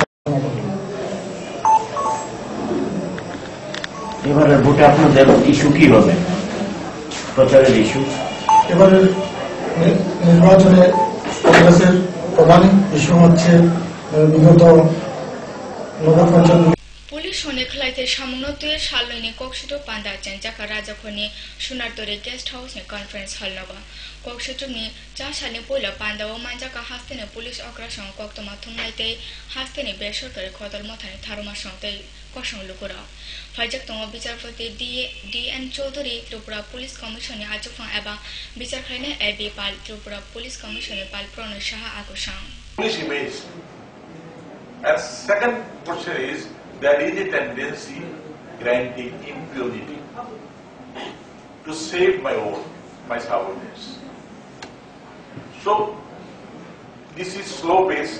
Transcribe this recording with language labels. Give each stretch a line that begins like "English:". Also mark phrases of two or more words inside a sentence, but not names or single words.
Bangla: এবারে ভোটে আপনাদের ইস্যু কি হবে, প্রচারের ইস্যু? এবারে নির্বাচনে কংগ্রেসের প্রধান ইস্যু হচ্ছে বিগত নগর পঞ্চায়েত
Kok Borok: पुलिस होने खलाइते सामुनते सालनि कोकसितो पांदा जंजाका राजाखोनि सुनारतोरे
English: guest house
Kok Borok: ने
English: conference hall
Kok Borok: नगा कोकसितो नि 4 सालनि पहिला पांदाओ मांजाका हास्तेने पुलिस अग्रासं कोक्तमा थुमनाइते हास्तेने बेसरकारि खदल मथानि थारुमा संते कसं लुकुरा फाइजक तंग विचारपति DN चौधरी त्रिपुरा पुलिस कमिशन ने आजफां एबा विचारखाने एबी पाल त्रिपुरा पुलिस कमिशन ने पाल प्रणय शाह आगोसां
English: police image. And second question is, there is a tendency granting impunity to save my own, my subordinates. So, this is slow-paced.